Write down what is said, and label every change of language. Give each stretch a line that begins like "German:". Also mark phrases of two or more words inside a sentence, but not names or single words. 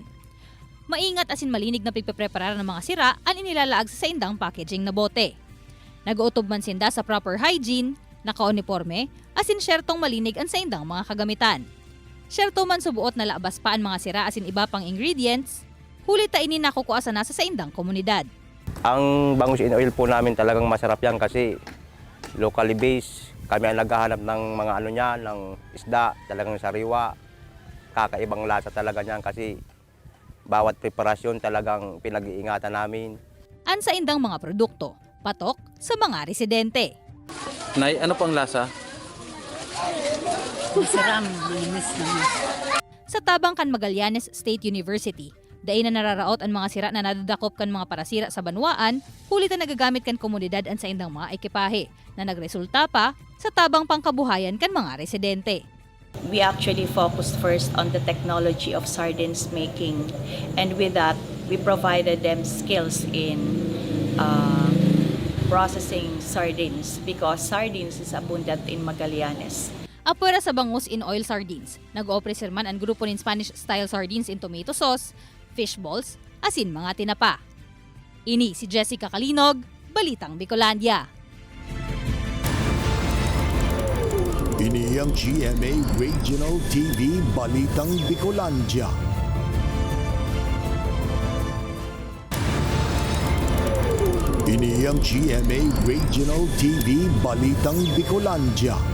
Bikol: Maingat asin malinig na pigpepreparar ng mga sira ang inilalaag sa saindang packaging na bote. Nag-uutob man sinda sa
English: proper hygiene,
Bikol: naka-uniforme, asin syertong malinig ang saindang mga kagamitan. Syerto man subuot na laabas pa ang mga sira asin iba pang ingredients, huli ta ini nakukuha sa nasa saindang komunidad.
Filipino: Ang bangus
English: in oil
Filipino: po namin talagang masarap yan kasi locally based. Kami ang naghahanap ng mga ng isda, talagang sariwa. Kakaibang lasa talaga niyan kasi bawat preparasyon talagang pinag-iingatan namin.
Bikol: an sa indang mga produkto, patok sa mga residente.
Filipino: Nay, ano pang lasa? Masarap, malinis naman.
Bikol: Sa tabang kan Magallanes State University, dain na nararaot ang mga sira na nadadakop kan mga parasira sa banwaan, hulit na nagagamit kan komunidad an sa indang mga ekipahe, na nagresulta pa sa tabang pangkabuhayan kan mga residente.
English: We actually focused first on the technology of sardines making, and with that, we provided them skills in processing sardines because sardines is abundant in Magallanes.
Bikol: Apura sa bangus
English: in oil sardines,
Bikol: nag-oopre man ang grupo ng
English: Spanish-style sardines in tomato sauce, fish balls,
Bikol: asin mga tinapa. Ini si Jessica Kalinog, Balitang Bicolandia. Ini ang GMA Regional TV Balitang Bicolandia. Ini ang GMA Regional TV Balitang Bicolandia.